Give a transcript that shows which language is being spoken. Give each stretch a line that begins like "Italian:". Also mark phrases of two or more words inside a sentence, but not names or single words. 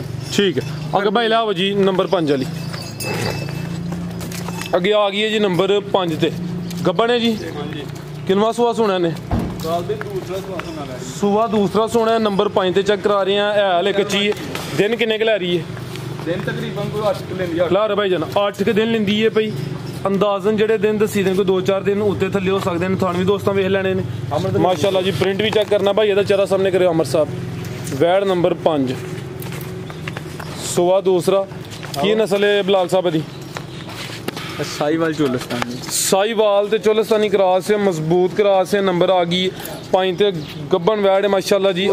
Punjabi: ਠੀਕ ਹੈ ਅੱਗੇ ਭਾਈ ਲਾਓ ਜੀ ਨੰਬਰ 5 ਵਾਲੀ। ਅੱਗੇ ਆ ਗਈ ਹੈ ਜੀ ਨੰਬਰ 5 ਤੇ ਗੱਬਣ ਹੈ ਜੀ। ਕਿੰਨਵਾ ਸੁਆ ਸੁਣਿਆ ਨੇ? ਸੁਆ ਦੂਸਰਾ ਸੁਣਿਆ। ਨੰਬਰ 5 ਤੇ ਚੈੱਕ ਕਰਾ ਰਹੇ ਆ। ਹੈ ਹਲੇ ਕੱਚੀ ਦਿਨ ਕਿੰਨੇ ਕੁ ਲੈ ਰਹੀ ਹੈ? ਦਿਨ ਤਕਰੀਬਨ ਕੋਈ 8 ਲੈਂਦੀ ਹੈ। ਖਲਾਰ ਭਾਈ ਜਾਨ 8 ਕੇ ਦਿਨ ਲੈਂਦੀ ਹੈ ਭਾਈ। ਅੰਦਾਜ਼ਨ ਜੇੜੇ ਦਿਨ ਦੱਸੀ ਦਿਨ ਕੋਈ 2-4 ਦਿਨ ਉੱਤੇ ਥੱਲੇ ਹੋ ਸਕਦੇ ਹੈਂ। ਥਾਣੇ ਭੀ ਦੋਸਤੋ ਵੇਖ ਲੈਣੇ ਨੇ ਮਾਸ਼ਾਅੱਲਾਹ ਜੀ। ਪ੍ਰਿੰਟ ਭੀ ਚੈੱਕ ਕਰਨਾ ਭਾਈ, ਚਿਹਰਾ ਸਾਹਮਣੇ ਕਰੋ ਅਮਰ ਸਾਹਬ। ਵੈਡ ਨੰਬਰ 5 ਸੂਆ ਦੂਸਰਾ ਕੀ ਨਸਲ ਹੈ ਬਿਲਾਲ ਸਾਹਬ ਦੀ? साहिवाल चोलिस्तानी। ਸਾਹੀਵਾਲ ਤੇ ਚੋਲਿਸਤਾਨੀ ਕ੍ਰਾਸ ਹੈ, ਮਜ਼ਬੂਤ ਕ੍ਰਾਸ ਹੈ। ਨੰਬਰ ਆ ਗਈ 5 ਤੇ ਗੱਬਣ ਵੈਡ ਹੈ ਮਾਸ਼ਾਅੱਲਾਹ ਜੀ।